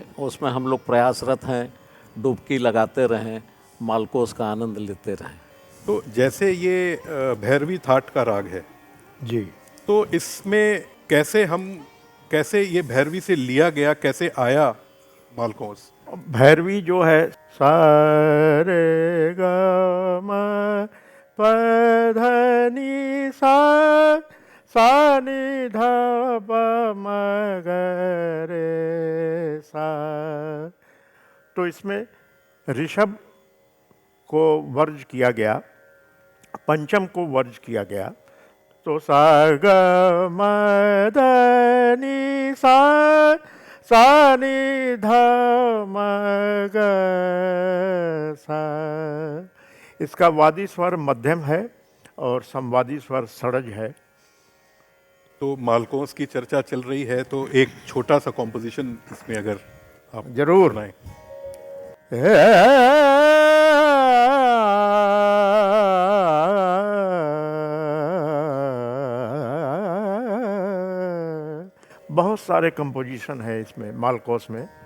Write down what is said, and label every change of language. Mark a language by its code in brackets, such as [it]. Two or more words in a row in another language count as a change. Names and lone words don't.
[hi] उसमें हम लोग प्रयासरत हैं, डुबकी लगाते रहें, मालकोस का आनंद लेते रहें। तो जैसे ये भैरवी थाट का राग है, जी। तो इसमें कैसे ये भैरवी से लिया गया, कैसे आया मालकोस? भैरवी जो है सा रे ग म प ध नि सा नि ध प म ग रे सा, तो इसमें ऋषभ को वर्ज किया गया, पंचम को वर्ज किया गया, तो सा ग म ध नि सा नि ध म ग सा। इसका वादी स्वर मध्यम है और संवादी स्वर षड्ज है। तो मालकोस की चर्चा चल रही है, तो एक छोटा सा कॉम्पोजिशन इसमें अगर आप जरूर। सुनाएं। बहुत सारे कंपोजिशन है इसमें मालकोस में।